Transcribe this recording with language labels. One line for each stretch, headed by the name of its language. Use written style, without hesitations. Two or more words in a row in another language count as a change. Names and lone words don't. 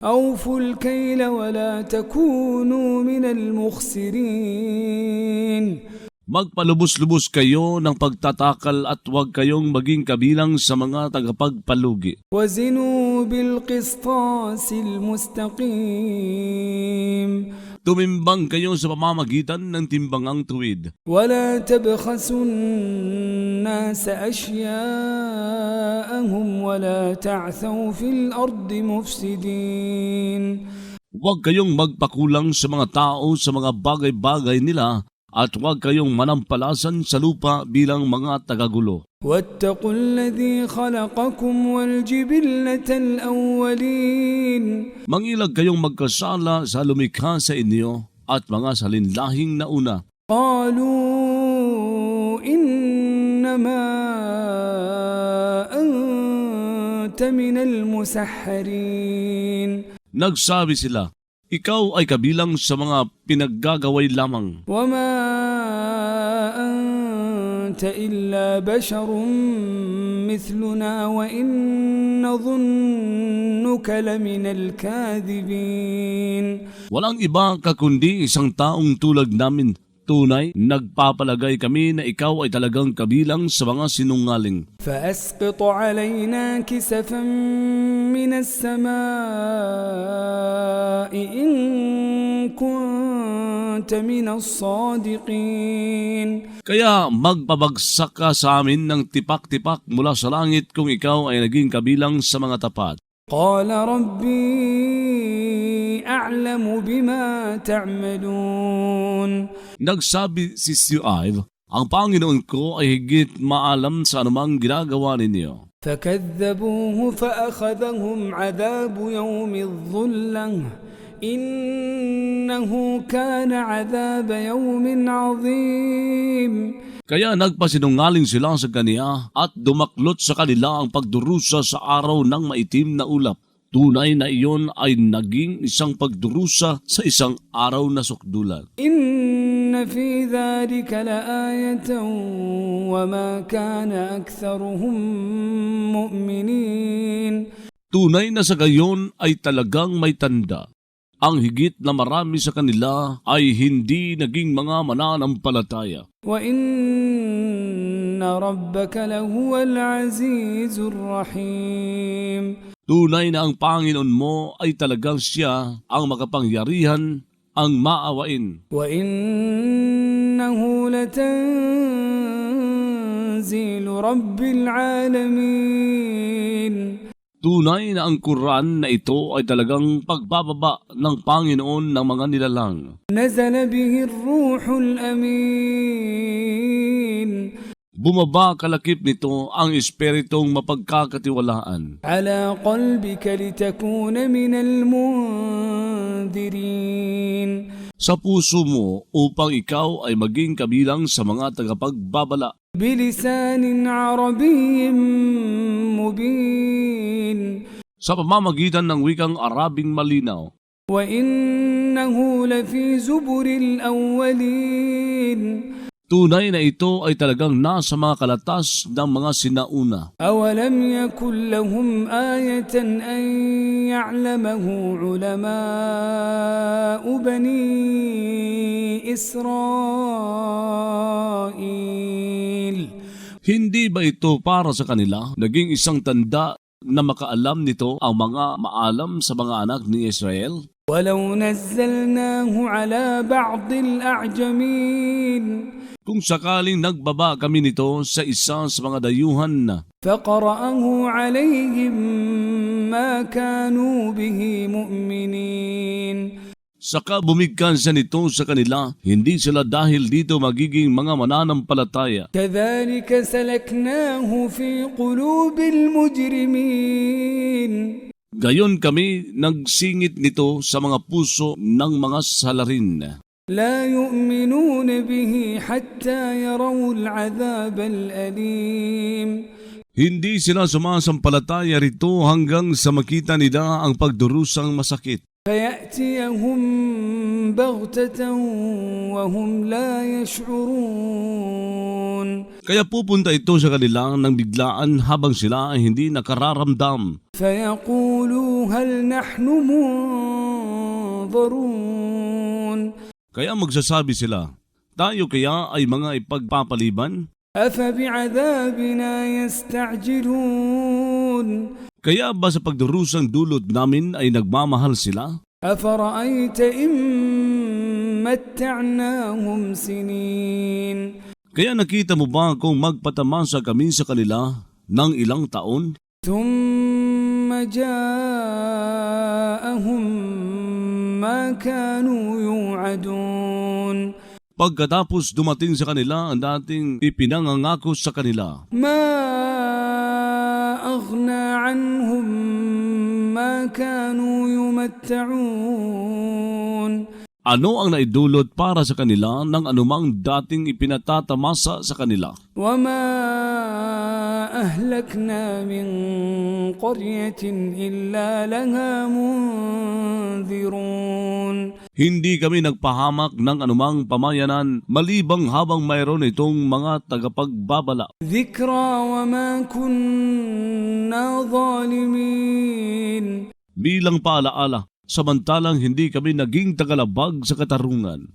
Arabic: أوفوا الكيل ولا تكونوا من المخسرين.
Filipino: Magpalubos-lubos kayo ng pagtatakal at huwag kayong maging kabilang sa mga tagapagpalugi.
Arabic: وزنوا بالقسطاس المستقيم.
Filipino: Tumimbang kayo sa pamamagitan ng timbangang tuwid.
Arabic: ولا تبخسوا الناس أشياءهم ولا تعثوا في الأرض مفسدين.
Filipino: Huwag kayong magpakulang sa mga tao sa mga bagay-bagay nila at huwag kayong manampalasan sa lupa bilang mga tagagulo.
Arabic: واتقوا الذي خلقكم والجبلة الأولين.
Filipino: Mangilag kayong magkasala sa lumikha sa inyo at mga salinlahing nauna.
Arabic: قالوا إنما أنت من المسحرين.
Filipino: Nagsabi sila, ikaw ay kabilang sa mga pinaggagaway lamang.
Arabic: وما أنت إلا بشر مثلنا وإن نظنك لمن الكاذبين.
Filipino: Walang iba kakundi isang taong tulad namin. Tunay, nagpapalagay kami na ikaw ay talagang kabilang sa mga sinungaling.
Arabic: فأسقط علينا كسفا من السماء إن كنت من الصادقين.
Filipino: Kaya magpabagsak ka sa amin ng tipak-tipak mula sa langit kung ikaw ay naging kabilang sa mga tapat.
Arabic: قال ربي أعلم بما تعملون.
Filipino: Nagsabi si Shuaib, ang Panginoon ko ay higit maalam sa anumang ginagawa ninyo.
Arabic: فكذبوه فأخذهم عذاب يوم الظلة إنه كان عذاب يوم عظيم.
Filipino: Kaya nagpasinungaling sila sa kaniya at dumaklot sa kanila ang pagdurusa sa araw ng maitim na ulap. Tunay na iyon ay naging isang pagdurusa sa isang araw na sukdulan.
Arabic: إن في ذلك لآية وما كان أكثرهم مؤمنين.
Filipino: Tunay na sa gayon ay talagang may tanda. Ang higit na marami sa kanila ay hindi naging mga mananampalataya.
Arabic: وإن ربك لهو العزيز الرحيم.
Filipino: Tunay na ang Panginoon mo ay talagang siya ang makapangyarihan, ang maawain.
Arabic: وإنه لتنزيل رب العالمين.
Filipino: Tunay na ang Quran na ito ay talagang pagbababa ng Panginoon ng mga nilalang.
Arabic: نزل به الروح الأمين.
Filipino: Bumaba kalakip nito ang espiritong mapagkakatiwalaan.
Arabic: على قلبك لتكون من المنذرين.
Filipino: Sa puso mo upang ikaw ay maging kabilang sa mga tagapagbabala.
Arabic: بلسان عربي مبين.
Filipino: Sa pamamagitan ng wikang Arabing malinaw.
Arabic: وإنه لفي زبر الأولين.
Filipino: Tunay na ito ay talagang nasa mga kalatas ng mga sinauna.
Arabic: أولم يكن لهم آية أن يعلمه علماء بني إسرائيل.
Filipino: Hindi ba ito para sa kanila naging isang tanda na makaalam nito ang mga maalam sa mga anak ni Israel?
Arabic: ولو نزلناه على بعض الأعجمين.
Filipino: Kung sakaling nagbaba kami nito sa isa sa mga dayuhan na
Arabic: فقرأه عليهم ما كانوا به مؤمنين.
Filipino: saka bumigkan siya nito sa kanila, hindi sila dahil dito magiging mga mananampalataya.
Arabic: كذلك سلكناه في قلوب المجرمين.
Filipino: Gayon kami nagsingit nito sa mga puso ng mga salarin.
Arabic: لا يؤمنون به حتى يروا العذاب الأليم.
Filipino: Hindi sila sumasampalataya rito hanggang sa makita nila ang pagdurusang masakit.
Arabic: فيأتيهم بغتة وهم لا يشعرون.
Filipino: Kaya pupunta ito sa kanila ng biglaan habang sila ay hindi nakararamdam.
Arabic: فيقولوا هل نحن منظرون
Filipino: Kaya magsasabi sila, tayo kaya ay mga ipagpapaliban?
Arabic: أفبعذابنا يستعجلون
Filipino: Kaya ba sa pagdurusang dulot namin ay nagmamahal sila?
Arabic: أفرأيت إن متعناهم سنين
Filipino: Kaya nakita mo ba kung magpatamasa kami sa kanila ng ilang taon?
Arabic: ثم جاءهم ما كانوا يوعدون
Filipino: Pagkatapos dumating sa kanila ang dating ipinangangako sa kanila.
Arabic: ما أغنى عنهم ما كانوا يمتعون
Filipino: Ano ang naidulot para sa kanila ng anumang dating ipinatatamasa sa kanila?
Arabic: وما أهلكنا من قرية إلا لها منذرون
Filipino: Hindi kami nagpahamak ng anumang pamayanan malibang habang mayroon itong mga tagapagbabala.
Arabic: ذكرى وما كنا ظالمين
Filipino: Bilang paalaala, samantalang hindi kami naging tagalabag sa katarungan.